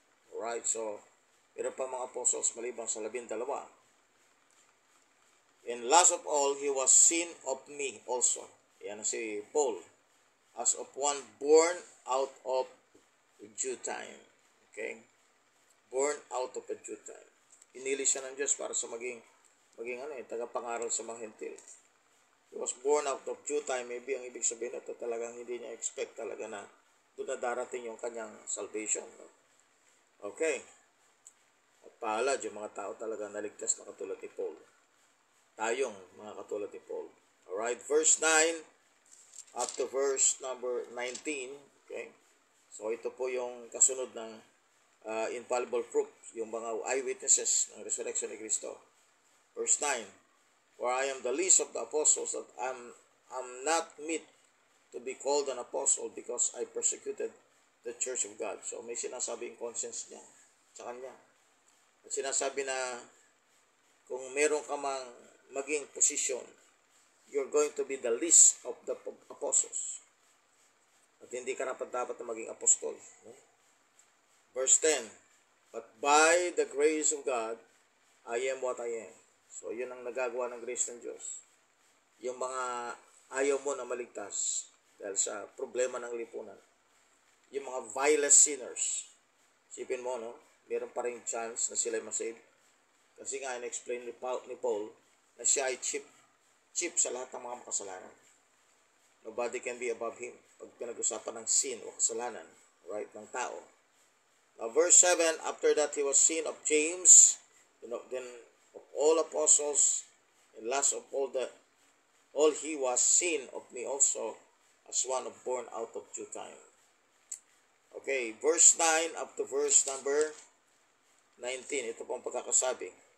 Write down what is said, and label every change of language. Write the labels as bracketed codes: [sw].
[tl] Alright, so, meron pa mga apostles maliban sa 12. [en] And last of all, he was seen of me also. [tl] Yan si Paul. [en] As of one born out of due time. Okay? Born out of a due time. [tl] Pinili siya ng Diyos para sa maging tagapangaral sa mga hentil. [en] He was born out of due time. [tl] Maybe ang ibig sabihin ito talagang hindi niya expect talaga na doon na darating yung kanyang salvation. No? Okay. At palad yung mga tao talaga naligtas na katulad ni Paul. Tayong mga katulad ni Paul. [en] Alright, verse 9 up to verse number 19. [tl] Okay. So ito po yung kasunod ng infallible proof, yung mga eyewitnesses ng resurrection ni Cristo. [en] Verse 9, for I am the least of the apostles, that I'm not meet to be called an apostle because I persecuted the church of God. [tl] So may sinasabing conscience niya sa kanya. At sinasabi na kung meron ka mang maging position, [en] you're going to be the least of the apostles. [tl] At hindi ka dapat na maging apostol. No? [en] Verse 10, but by the grace of God, I am what I am. [tl] So, yun ang nagagawa ng grace ng Diyos. Yung mga ayaw mo na maligtas dahil sa problema ng lipunan. Yung mga vilest sinners. Sipin mo, no? Meron pa rin chance na sila masave. Kasi nga, in-explain ni Paul na siya ay chief sa lahat ng mga makasalanan. [en] Nobody can be above him. [tl] Pag pinag-usapan ng sin o kasalanan, right, ng tao. [en] Now, verse 7, after that he was seen of James, then of all apostles, and last of all he was seen of me also, as one of born out of due time. [tl] Okay, [en] verse 9 up to verse number 19. [tl] Ito po ang pagkakasabi.